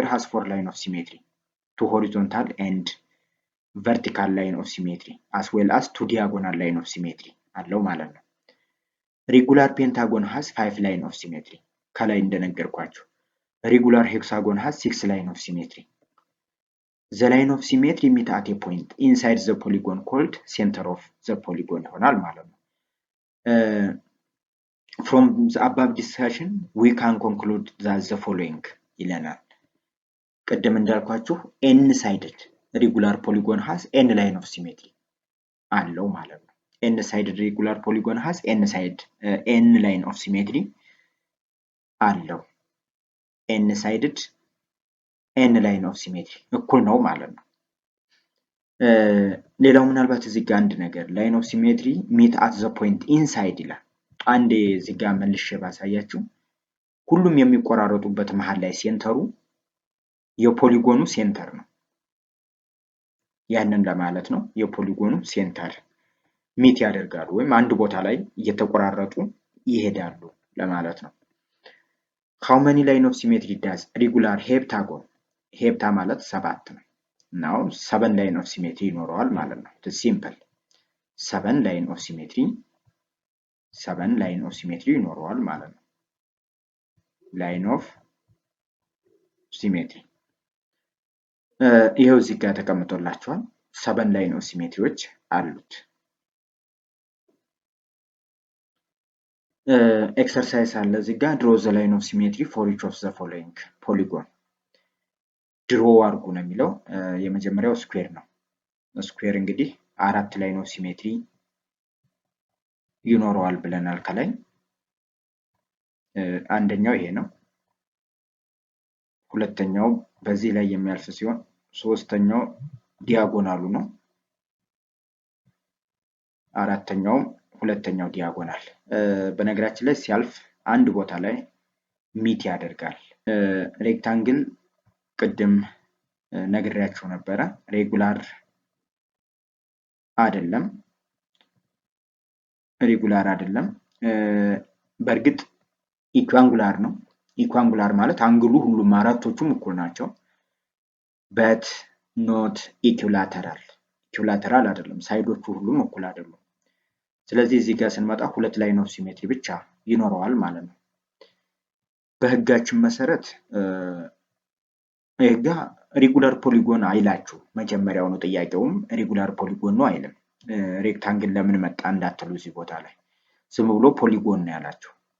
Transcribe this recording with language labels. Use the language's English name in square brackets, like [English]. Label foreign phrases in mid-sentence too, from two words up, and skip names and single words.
[English] has 4 line of symmetry two horizontal and vertical line of symmetry as well as two diagonal line of symmetry [Amharic] አለው ማለት ነው። [English] regular pentagon has 5 line of symmetry [Amharic] ከላይ እንደነገርኳችሁ። [English] regular hexagon has 6 line of symmetry. the line of symmetry meet at a point inside the polygon called center of the polygon [Amharic] ይሆናል ማለት ነው። [English] from the above discussion we can conclude that the following [Amharic] ይለናል። ቅድም እንዳልኳችሁ [English] n sided regular polygon has n line of symmetry [Amharic] አለው ማለት ነው። [English] n sided regular polygon has n line of symmetry አለው። n sided n line of symmetry [Amharic] እኩል ነው ማለት ነው። ሌላው ምናልባት እዚህ ጋር አንድ ነገር [English] line of symmetry meet at the point inside [Amharic] ይላል። አንዴ እዚህ ጋር መልሼ ባሳያችሁ ሁሉም የሚቆራረጡበት መሃል ላይ ሴንተሩ የፖሊጎኑ ሴንተር ነው። ያንን ለማለት ነው። የፖሊጎኑ ሴንተር ሚት ያደርጋሉ ወይም አንድ ቦታ ላይ እየተቆራረጡ ይሄዳሉ ለማለት ነው። [English] how many line of symmetry does regular heptagon [Amharic] ሄፕታ ማለት 7 ነው። [English] now 7 line of symmetry [Amharic] ይኖረዋል ማለት ነው። [English] it's simple 7 line of symmetry 7 line of symmetry [Amharic] ይኖረዋል ማለት ነው። [English] line of symmetry [Amharic] ይሄው እዚህ ጋር ተቀምጦላችኋል። 7 [English] line of symmetryዎች [Amharic] አሉት። ኤክሰርሳይዝ አለ እዚህ ጋር [English] draw the line of symmetry for each of the following polygon [Amharic] draw አድርጉ ነው የሚለው። የመጀመሪያው ስኩዌር ነው። ስኩዌር እንግዲህ 4 [English] line of symmetry [Amharic] ይኖረዋል ብለናል ከላይ። አንደኛው ይሄ ነው። ሁለተኛው በዚህ ላይ የሚያልፍ ሲሆን ሶስተኛው ዲያጎናሉ ነው። አራተኛው ሁለተኛው ዲያጎናል። በነገራችን ላይ ሲያልፍ አንድ ቦታ ላይ ሚት ያደርጋል። ሬክታንግል ቅድም ነግሬያችሁ ነበረ። ሬጉላር አይደለም። በእርግጥ ኢኳንጉላር ነው። ኢኳንጉላር ማለት አንግሉ ሁሉም አራቶቹም እኩል ናቸው። [English] but not equilateral [Amharic] ኢኩላተራል አይደለም። ሳይዶቹ ሁሉም እኩል አይደሉም። ስለዚህ እዚህ ጋር ስንመጣ 2 [English] line of symmetry [Amharic] ብቻ ይኖረዋል ማለት ነው። በህጋችን መሰረት ይሄ ጋር [English] regular polygon [Amharic] አይላችሁ። መጀመሪያው ነው ጥያቄውም [English] regular polygon [Amharic] ነው አይልም። ሬክታንግል ለምን መጣ እንዳትሉ እዚህ ቦታ ላይ ዝም ብሎ ፖሊጎን ነው ያላችሁ።